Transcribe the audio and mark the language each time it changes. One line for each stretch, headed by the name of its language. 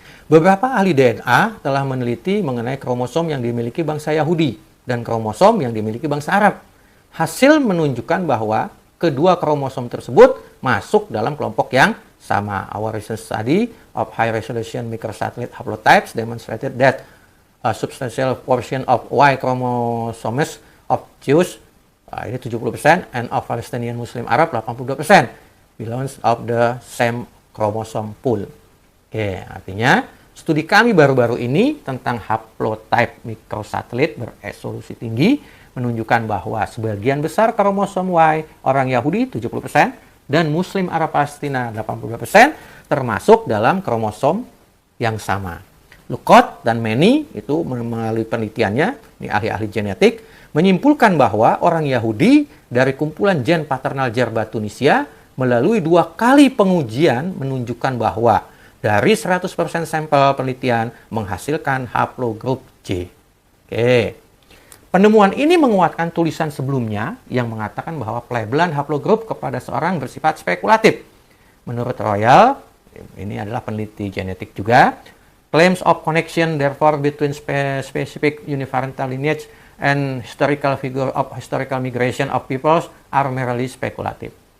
Indonesian: Beberapa ahli DNA telah meneliti mengenai kromosom yang dimiliki bangsa Yahudi dan kromosom yang dimiliki bangsa Arab. Hasil menunjukkan bahwa kedua kromosom tersebut masuk dalam kelompok yang sama.
English: Our recent study of high-resolution microsatellite haplotypes demonstrated that a substantial portion of Y chromosomes of Jews
Indonesian: ini
English: 70%, and of Palestinian Muslim Arab 82% belongs of the same chromosome pool.
Indonesian: Oke, artinya studi kami baru-baru ini tentang haplotype mikrosatelit beresolusi tinggi menunjukkan bahwa sebagian besar kromosom Y orang Yahudi 70% dan Muslim Arab Palestina 82% termasuk dalam kromosom yang sama. Lukot dan Meni itu melalui penelitiannya, ini ahli-ahli genetik, menyimpulkan bahwa orang Yahudi dari kumpulan gen paternal Jerba Tunisia melalui 2 kali pengujian menunjukkan bahwa dari 100% sampel penelitian menghasilkan haplogrup J. Oke. Penemuan ini menguatkan tulisan sebelumnya yang mengatakan bahwa pelabelan haplogrup kepada seorang bersifat spekulatif. Menurut Royal, ini adalah peneliti genetik juga,
English: Claims of connection, therefore, between specific uniparental lineage and historical figure of historical migration of peoples are merely speculative.